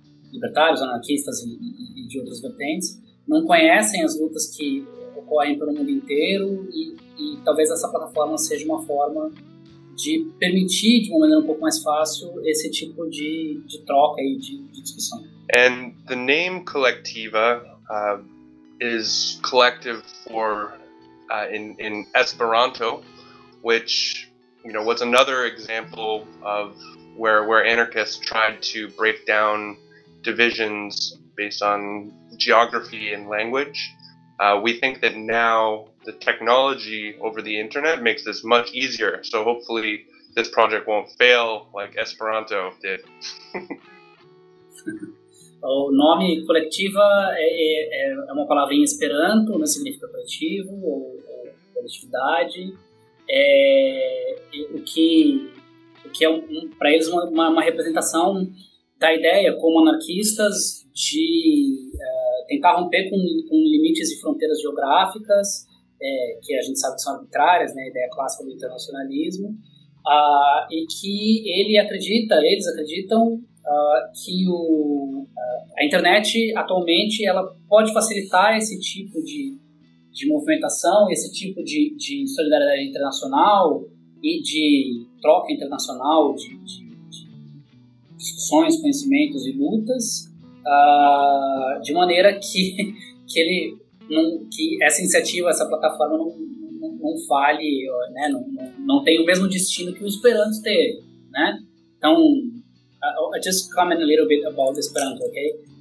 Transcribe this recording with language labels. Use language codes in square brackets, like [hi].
[pt] Libertários, anarquistas e de outras vertentes, não conhecem as lutas que ocorrem pelo mundo inteiro, e talvez essa plataforma seja uma forma de permitir, de uma maneira um pouco mais fácil, esse tipo de troca e de discussão. [en] And the name Colectiva is collective for in Esperanto, which, you know, was another example of where anarchists tried to break down divisions based on geography and language. We think that now the technology over the internet makes this much easier. So hopefully this project won't fail like Esperanto did. [pt] O nome coletiva é uma palavra em esperanto, não significa coletivo ou coletividade. É, o que é para eles uma representação da ideia, como anarquistas, de tentar romper com limites e fronteiras geográficas, que a gente sabe que são arbitrárias, né, a ideia clássica do internacionalismo, e que eles acreditam que a internet atualmente ela pode facilitar esse tipo de movimentação, esse tipo de solidariedade internacional e de troca internacional de discussões, conhecimentos e lutas, de maneira que essa iniciativa, essa plataforma não fale, né? não tem o mesmo destino que o Esperanto ter, né? Então, [en] I just comment a little bit about Esperanto, okay?